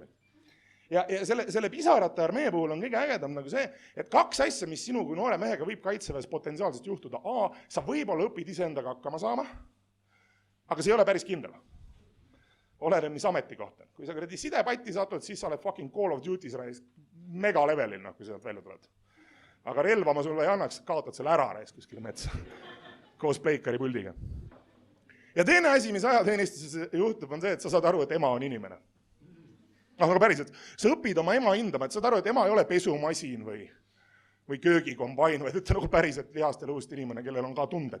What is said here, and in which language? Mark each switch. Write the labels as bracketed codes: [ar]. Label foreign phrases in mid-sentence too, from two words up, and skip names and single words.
[et] Ja selle pisarate armee puhul on kõige ägedam see, et 2 asja, mis sinu kui noore mehega võib kaitseväes potentsiaalselt juhtuda. A, sa võib-olla õpid iseendaga hakkama saama, aga see ei ole päris kindel. Oleneb, mis ametikoht on. Kui sa sidepatti satud, siis sa oled fucking Call of Duty's mega levelil, kui sa välja tuled. Aga relva ma sulle ei annaks, kaotad selle ära kuskile metsa koos pleikari puldiga. Ja teine asi, mis ajateenistuses juhtub, on see, et sa saad aru, et ema on inimene. Aga päriselt, sa õpid oma ema hindama, et saad aru, et ema ei ole pesumasin või köögikombain, vaid et päriselt lihast ja lõust inimene, kellel on ka tunded.